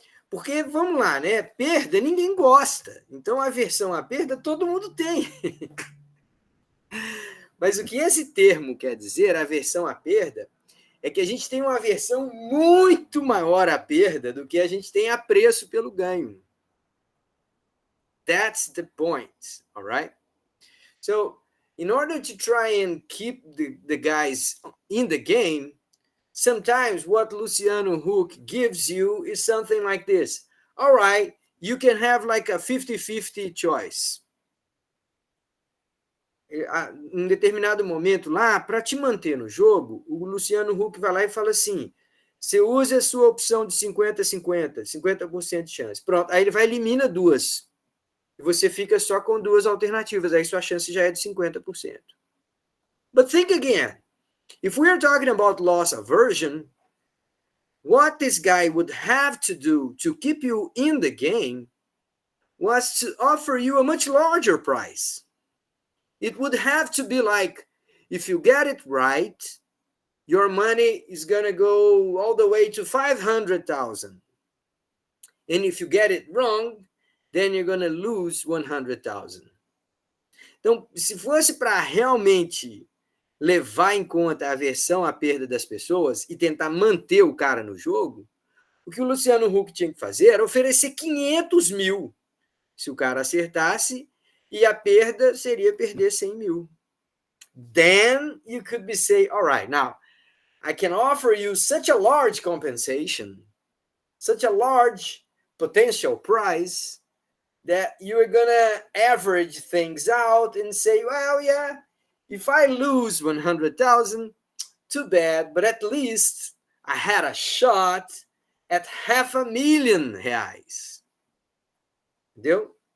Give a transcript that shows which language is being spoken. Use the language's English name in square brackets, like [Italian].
[Portuguese] Porque, vamos lá, né? Perda ninguém gosta. Então, a aversão à perda todo mundo tem. Mas o que esse termo quer dizer, aversão à perda, é que a gente tem uma aversão muito maior à perda do que a gente tem apreço pelo ganho. [English] That's the point, all right? So, in order to try and keep the guys in the game, sometimes what Luciano Huck gives you is something like this. All right, you can have like a 50-50 choice. [Portuguese] em determinado momento lá, para te manter no jogo, o Luciano Huck vai lá e fala assim: você usa a sua opção de 50-50, 50% de chance. Pronto, aí ele vai e elimina duas. E você fica só com duas alternativas, aí sua chance já é de 50%. [English] But think again. If we are talking about loss aversion, what this guy would have to do to keep you in the game was to offer you a much larger price. It would have to be like, if you get it right, your money is going to go all the way to 500,000. And if you get it wrong, then you're going to lose 100,000. [Portuguese] Então, se fosse para realmente levar em conta a aversão à perda das pessoas e tentar manter o cara no jogo, o que o Luciano Huck tinha que fazer era oferecer 500 mil se o cara acertasse, e a perda seria perder 100 mil. [English] Then you could be say, all right, now I can offer you such a large compensation, such a large potential price, that you're gonna average things out and say, well, yeah, if I lose 100,000, too bad, but at least I had a shot at $500,000. [Portuguese] Entendeu?